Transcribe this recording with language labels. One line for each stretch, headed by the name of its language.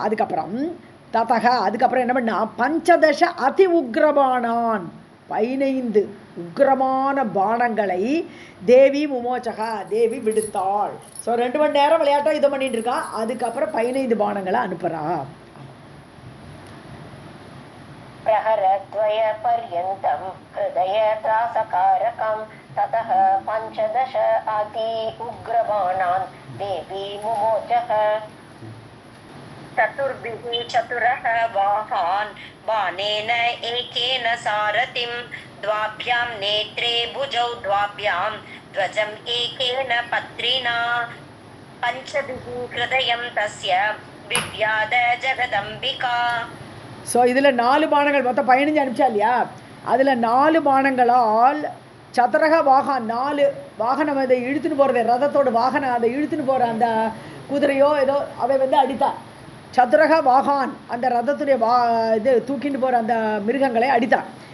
Tamil: அதுக்கப்புறம் ததக அதுக்கப்புறம் என்ன பண்ணா 15 அதி உக்ரபானான், 15 உக்ரமான பானங்களை தேவி முமோச்சகா தேவி விடுத்தாள். ஸோ 2 மணி நேரம் விளையாட்டாக யுத்தம் பண்ணிட்டு இருக்கா, அதுக்கப்புறம் 15 பானங்களை அனுப்புறா.
Sanskrit: प्रहरद्वय पर्यन्तं हृदयत्रासकारकं ततः 15 अति उग्रबाणान् देवी मुमोचः. चतुर्भिः चतुरः वाहान् बाणेन एकेन सारथिं द्वाभ्यां नेत्रे भुजौ द्वाभ्यां ध्वजम् एकेन पत्रिणा पञ्चभिः हृदयं तस्य बिभ्याद जगदम्बिका.
Tamil: ஸோ இதில் 4 பானங்கள் மொத்தம் 15 அனுப்பிச்சா இல்லையா, அதில் 4 பானங்களால் சதுரக வாகனம், 4 வாகனம் அதை இழுத்துன்னு போகிறது, ரதத்தோட வாகனம் அதை இழுத்துன்னு போகிற அந்த குதிரையோ ஏதோ அதை வந்து அடித்தார்.
Sanskrit: சதுரக வாகான்
Tamil: அந்த ரதத்துடைய இது தூக்கிட்டு போகிற அந்த மிருகங்களை அடித்தார்.